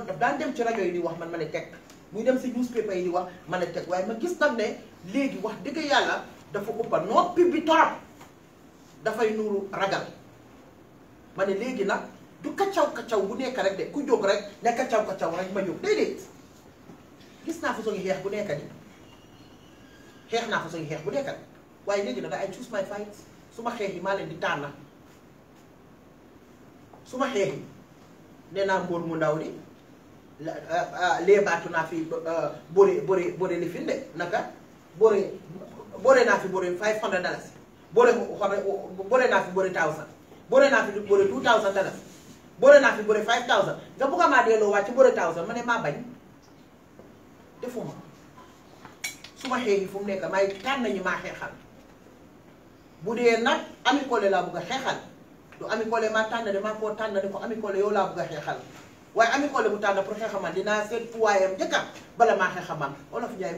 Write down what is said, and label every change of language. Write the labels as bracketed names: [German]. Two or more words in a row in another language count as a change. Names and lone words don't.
[Wolof] daan dem ci rajo yi di wax man ma ne teg muy dem si newspaper yi di wax ma ne teg waaye ma gis nag ne léegi wax dëgg yàlla dafa ëppa noppi bi torop dafay nuuru ragal ma ne léegi nag du kaccaw bu nekk rek de ku jóg rek ne kaccaw rek ma jóg déedéet gis naa fa soo ngi xeex bu nekk ni xeex naa fa soo ngi xeex bu nekk ni waaye léegi nag [English] I choose my fight [Wolof] su ma xeex yi maa leen di tànn su ma xeex yi nee naa mbóor mu ndaw li lee baatu naa fi bore li fi de naka bore naa fi bore $500 bore naa fi bore 1000 bore naa fi bore $2000 bore naa fi bore 5000 nga bugg a maa delloo waat ci bore 1000 ma ne maa bañ defuma su ma xeexi fu mu nekk may tànn nañu maa xeexal bu dee nag Ami Collé laa bugg a xeexal du Ami Collé maa tànn de maa koo tànn ne ko Ami Collé yow laa bugg a xeexal waaye Ami Collé bu tànn pour xeexal man dinaa seet puwaayam njëkka bala maa xeexal man Olof Njaay mu